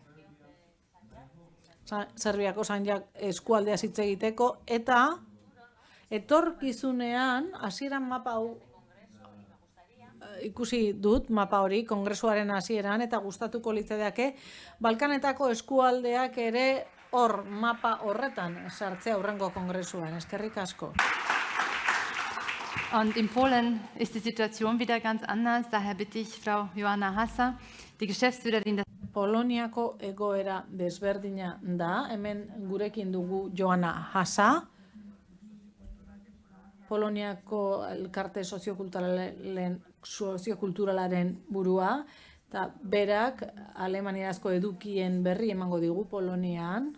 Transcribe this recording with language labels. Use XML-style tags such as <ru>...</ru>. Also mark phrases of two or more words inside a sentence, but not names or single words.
<eu>Serbiako eskualdeaz hitz egiteko, eta etorkizunean, hasieran mapa hau ikusi dut mapa hori kongresuaren hasieran eta gustatuko litzaidake Balkanetako eskualdeak ere hor mapa horretan sartzea aurrengo kongresuan. Eskerrik asko.</eu> <de>Und in Polen ist die Situation wieder ganz anders. Daher bitte ich Frau Joanna Hassa, die Geschäftsführerin des</de> <eu>Poloniako egoera desberdina da. Hemen gurekin dugu Joanna Hassa. Poloniako elkarte soziokulturalaren burua, eta berak alemaniazko edukien berri emango digu Polonian.</eu>